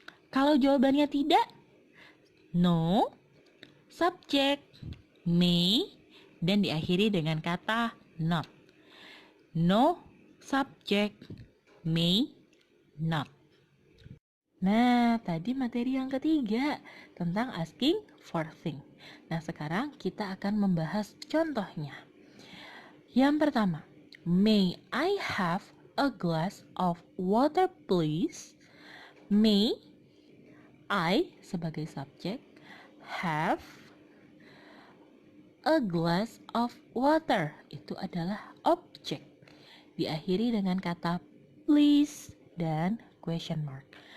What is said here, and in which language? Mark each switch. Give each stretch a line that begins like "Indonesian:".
Indonesian: Kalau jawabannya tidak, no, subjek may, dan diakhiri dengan kata not.
English: No subject may not.
Indonesian: Nah, tadi materi yang ketiga tentang asking for things. Nah, sekarang kita akan membahas contohnya.
English: Yang pertama, may I have a glass of water please? May I
Indonesian: sebagai subjek,
English: have a glass of water,
Indonesian: itu adalah objek. Diakhiri dengan kata please dan question mark.